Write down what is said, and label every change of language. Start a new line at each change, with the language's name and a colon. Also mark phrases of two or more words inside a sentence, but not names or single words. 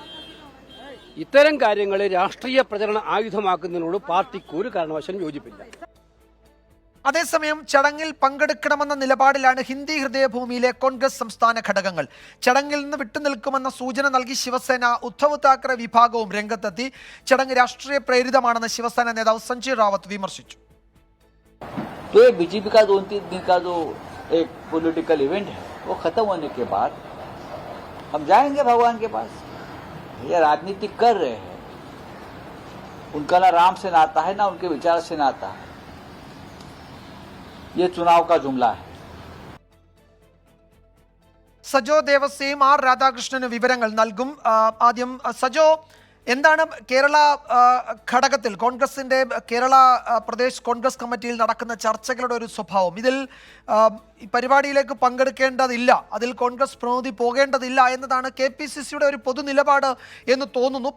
Malayalam: ഇത്തരം കാര്യങ്ങളെ രാഷ്ട്രീയ പ്രചരണ ആയുധമാക്കുന്നതിനോട് പാർട്ടിക്ക് ഒരു കാരണവശാലും യോജിപ്പില്ല. അതേസമയം ചടങ്ങിൽ പങ്കെടുക്കണമെന്ന നിലപാടിലാണ് ഹിന്ദി ഹൃദയഭൂമിയിലെ കോൺഗ്രസ് സംസ്ഥാന ഘടകങ്ങൾ. ചടങ്ങിൽ നിന്ന് വിട്ടുനിൽക്കുമെന്ന സൂചന നൽകി ശിവസേന, ഉദ്ധവ് താക്കറെ വിഭാഗവും രംഗത്തെത്തി. ചടങ്ങ് രാഷ്ട്രീയ പ്രേരിതമാണെന്ന് ശിവസേന നേതാവ് സഞ്ജയ് റാവത്ത് വിമർശിച്ചു.
Hindi: बीजेपी का 2-3 दिन का जो एक
English: political event
Hindi: है वो खत्म होने के बाद हम जाएंगे भगवान के पास. ये राजनीति कर रहे हैं, उनका ना राम से नाता है ना उनके विचार से नाता है. ये चुनाव का जुमला है.
Malayalam: സജോ ദേവസ്യയും R രാധാകൃഷ്ണന് വിവരങ്ങൾ നൽകും. ആദ്യം സജോ, എന്താണ് കേരള ഘടകത്തിൽ കോൺഗ്രസിന്റെ കേരള പ്രദേശ് കോൺഗ്രസ് കമ്മിറ്റിയിൽ നടക്കുന്ന ചർച്ചകളുടെ ഒരു സ്വഭാവം? ഇതിൽ ഈ പരിപാടിയിലേക്ക് പങ്കെടുക്കേണ്ടതില്ല, അതിൽ കോൺഗ്രസ് പ്രതിനിധി പോകേണ്ടതില്ല എന്നതാണ് KPCCയുടെ ഒരു പൊതു നിലപാട് എന്ന് തോന്നുന്നു.